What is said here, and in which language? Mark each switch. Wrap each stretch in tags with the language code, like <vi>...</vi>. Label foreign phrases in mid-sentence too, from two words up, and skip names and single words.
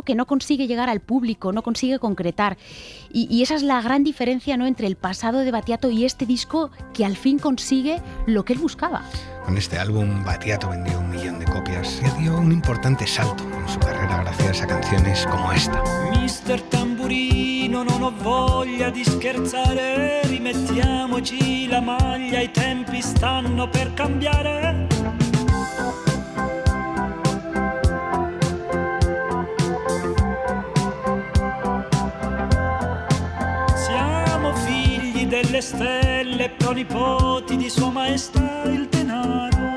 <es>Que no consigue llegar al público, no consigue concretar. Y esa es la gran diferencia, ¿no?, entre el pasado de Battiato y este disco, que al fin consigue lo que él buscaba. Con este álbum, Battiato vendió 1 millón de copias y dio un importante salto en su carrera gracias a canciones como esta.</es> <it>Mister Tamburino, non ho voglia di scherzare, rimettiamoci la maglia, i tempi stanno per cambiare. Siamo figli delle stelle, pronipoti di Sua Maestà il denaro.</it>